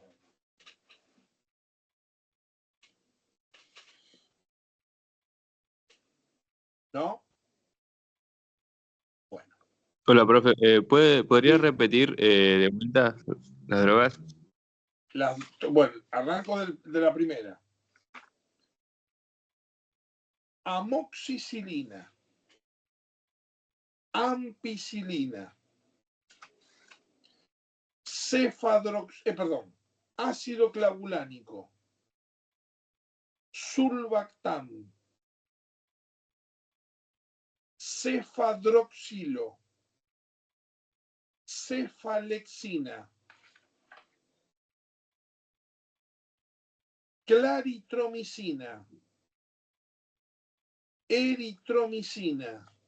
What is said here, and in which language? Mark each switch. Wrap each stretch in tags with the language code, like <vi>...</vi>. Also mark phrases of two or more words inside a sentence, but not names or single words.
<es>¿No? Bueno. Hola, profe. ¿Podría repetir de vuelta las drogas? Bueno, arranco de la primera. Amoxicilina, ampicilina, ácido clavulánico, sulbactam, cefadroxilo, cefalexina, claritromicina, eritromicina,</es>